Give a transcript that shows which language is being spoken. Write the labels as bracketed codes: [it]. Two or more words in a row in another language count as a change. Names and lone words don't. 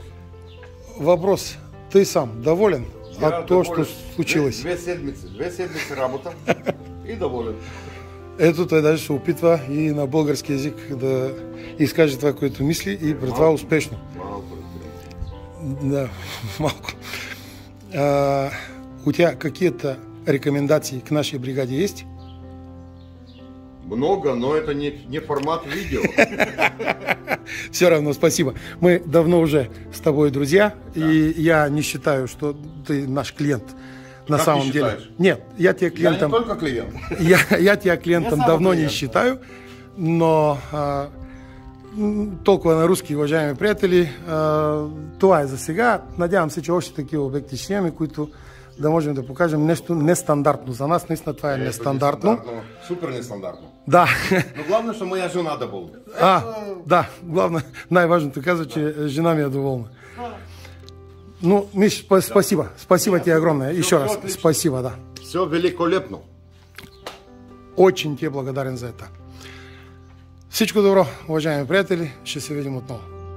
[bg] Въпрос. Тъй сам. Доволен? [ru] То, що случилось? [bg] Две седмици работа и доволен. Ето, той даже се опитва и на български язик да изкаже това, което мисли и пред това успешно. Малко. Да, малко. [ru] У тебя какие-то рекомендации к нашей бригаде есть? Много, но это не формат видео. Все равно, спасибо. Мы давно уже с тобой друзья, да. И я не считаю, что ты наш клиент. На как самом не деле. считаешь? Нет, я тебя клиентом... Я не только клиент. Я тебя клиентом давно не считаю, [bg] но толкова на руски, уважаеми приятели, това е за сега. Надявам се, че още такива обекти ще имаме, които да можем да покажем нещо нестандартно. За нас наистина това е нестандартно. Супер нестандартно. Да. [ru] Но главное, что моя жена доволна. [bg] Да, главное, най-важното казва, че жена ми е доволна. [ru] Ну, Миш, спасибо. Спасибо тебе огромное. Еще раз спасибо, да. Все великолепно. Очень тебе благодарен за это. [bg] Всичко добро, уважаеми приятели. Ще се видим отново.